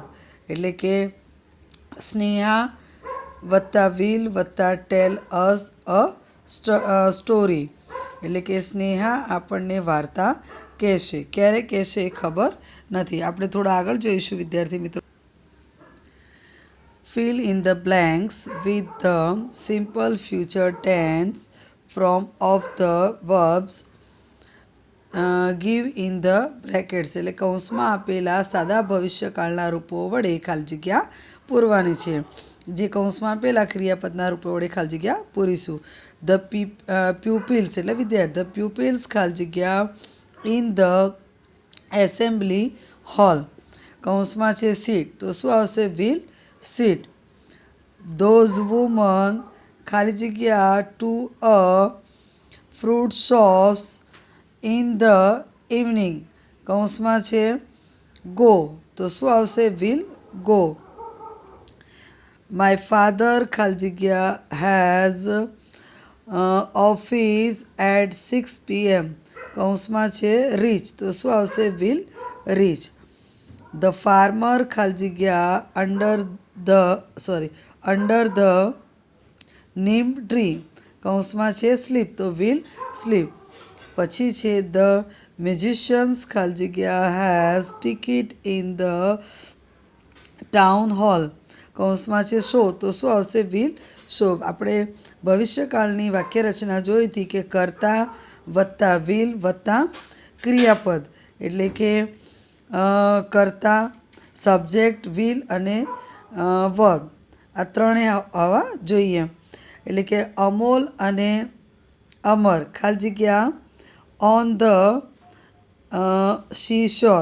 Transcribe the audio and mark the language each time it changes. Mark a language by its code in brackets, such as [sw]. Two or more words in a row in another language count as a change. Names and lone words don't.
[gu] એટલે કે સ્નેહા વત્તા વિલ વત્તા [en] tell us a story. [gu] એટલે કે સ્નેહા આપણને વાર્તા કહેશે. ક્યારે કહેશે એ ખબર નથી. આપણે થોડા આગળ જોઈશું વિદ્યાર્થી મિત્રો. [en] Fill in the blanks with the simple future tense form of the verbs. Give in the brackets. [gu] એટલે કૌંસમાં આપેલા સાદા ભવિષ્યકાળના રૂપો વડે ખાલી જગ્યા પૂરવાની છે. જે કૌંસમાં આપેલા ક્રિયાપદના રૂપો વડે ખાલી જગ્યા પૂરીશું. [en] the pupils [gu] એટલે વિદ્યાર્થી. [en] the pupils [gu] ખાલી જગ્યા [en] in the assembly hall. [gu] કૌંસમાં છે સીટ, તો શું આવશે? [en] will sit. Those women [gu] ખાલી જગ્યા [en] to a fruit shops in the evening. [gu] કૌંસમાં છે go, તો શું આવશે? [en] will go. My father [gu] ખાલી જગ્યા [en] has office at 6 PM. [gu] કૌંસમાં છે reach, તો શું આવશે? [en] will reach. The farmer [gu] ખાલી જગ્યા [en] under the neem tree. [gu] કૌંસમાં છે sleep, તો [en] will sleep. [gu] પછી છે [en] the musicians [gu] ખાલી જગ્યા [en] has ticket in the town hall. [gu] કૌંસમાં છે show, તો શું આવશે? [en] will show. [gu] આપણે ભવિષ્યકાળની વાક્ય રચના જોઈ હતી કે કર્તા વત્તા will વત્તા ક્રિયાપદ. એટલે કે કર્તા, સબ્જેક્ટ, વિલ અને વર્બ. આ ત્રણે આવવા જોઈએ. એટલે કે અમોલ અને અમર ખાલી જગ્યા [en] on the seashore.